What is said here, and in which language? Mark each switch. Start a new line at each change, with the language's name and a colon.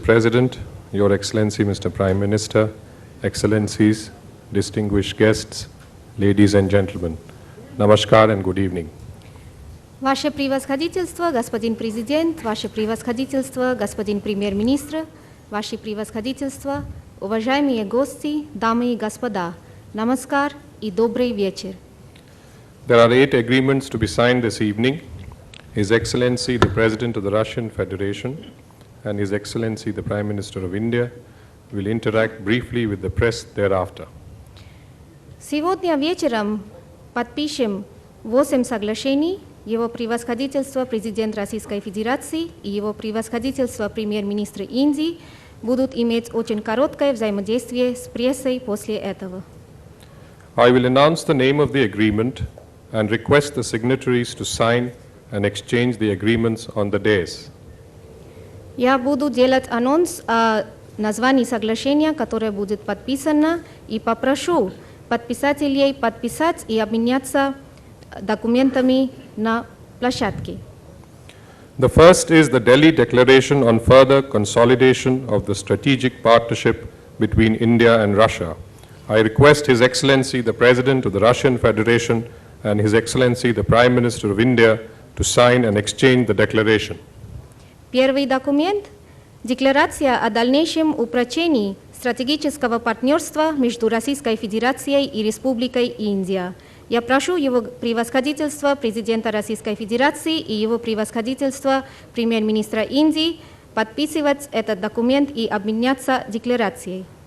English: President, Your Excellency Mr. Prime Minister, Excellencies, distinguished guests, ladies and gentlemen, Namaskar and good evening.
Russian: Ваше превосходительство, господин президент, ваше превосходительство, господин премьер-министр, ваше превосходительство, уважаемые гости, дамы и господа, намаскар и добрый вечер.
English: There are 8 agreements to be signed this evening. His Excellency the President of the Russian Federation and His Excellency the Prime Minister of India will interact briefly with the press thereafter.
Russian: Сегодня вечером подпишем 8 соглашений. Его превосходительство президент Российской Федерации и его превосходительство премьер-министр Индии будут иметь очень короткое взаимодействие с прессой после этого.
English: I will announce the name of the agreement and request the signatories to sign and exchange the agreements on the dais.
Russian: Я буду делать анонс о названии соглашения, которое будет подписано, и попрошу подписателей подписать и обменяться документами на площадке.
English: The first is the Delhi Declaration on further consolidation of the strategic partnership between India and Russia. I request His Excellency the President of the Russian Federation and His Excellency the Prime Minister of India to sign and exchange the declaration.
Russian: Первый документ – декларация о дальнейшем упрочении стратегического партнерства между Российской Федерацией и Республикой Индия. Я прошу его превосходительство президента Российской Федерации и его превосходительство премьер-министра Индии подписывать этот документ и обменяться декларацией.